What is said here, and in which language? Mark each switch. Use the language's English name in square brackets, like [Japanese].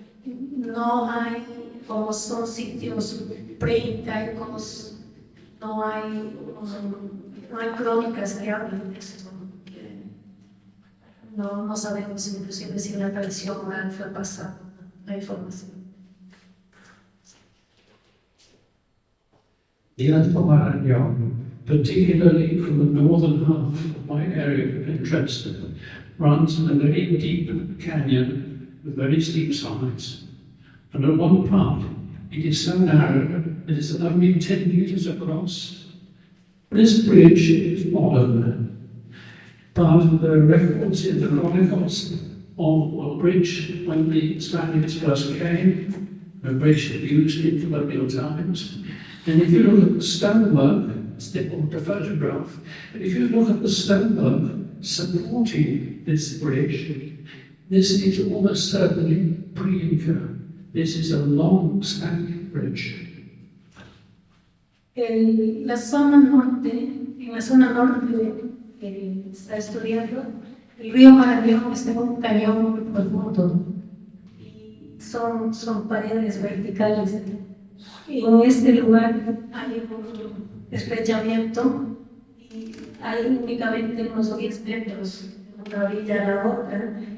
[Spanish] no hay, como son sitios preincaicos, no hay crónicas que hablen de esto. No sabemos inclusive si la tradición oral fue pasada la información. [English] The Alto Marañón, particularly from the northern half of my area of interest, runs in a very deep canyon with very steep sides. And at one part, it is so narrow that it is only 10 meters across. This bridge is modern, but there are records in the chronicles of a bridge when the Spaniards first came, a bridge used in colonial times. And if you look at the stonework, it's difficult to photograph, but if you look at the stonework supporting this bridge, this is almost certainly pre-Inca. This is a long-standing bridge. [Spanish] En la zona norte que está estudiando, el río Marañón está en un cañón muy profundo y son paredes verticales. En este lugar hay un estrechamiento y hay únicamente unos 10 metros de una orilla a la otra.